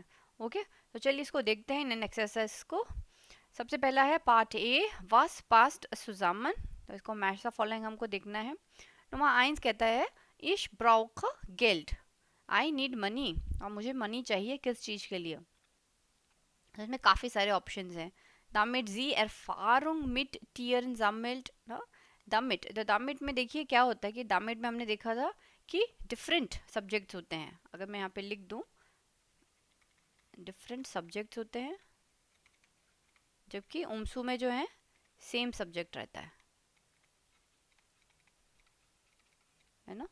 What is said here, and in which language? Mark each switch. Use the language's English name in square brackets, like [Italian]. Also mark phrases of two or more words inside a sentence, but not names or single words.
[Hindi] ओके, तो चलिए इसको देखते हैं इन एक्सरसाइज को। सबसे पहला है [English] Part A, [German] Was passt zusammen. [Hindi] तो इसको [English] match the following [Hindi] हमको देखना है। नंबर 1 कहता है [German] Ich brauche Geld, [English] I need money, [Hindi] और मुझे मनी चाहिए किस चीज़ के लिए। तो इसमें काफ़ी सारे ऑप्शंस हैं। [German] damit sie Erfahrung mit Tieren sammelt, damit, [Hindi] तो damit में देखिए क्या होता है कि damit में हमने देखा था कि [English] different subjects [Hindi] होते हैं। अगर मैं यहाँ पे लिख दूँ [English] different subjects [Hindi] होते हैं, जबकि उम्सू में जो है [English] same subject [Hindi] रहता है ना।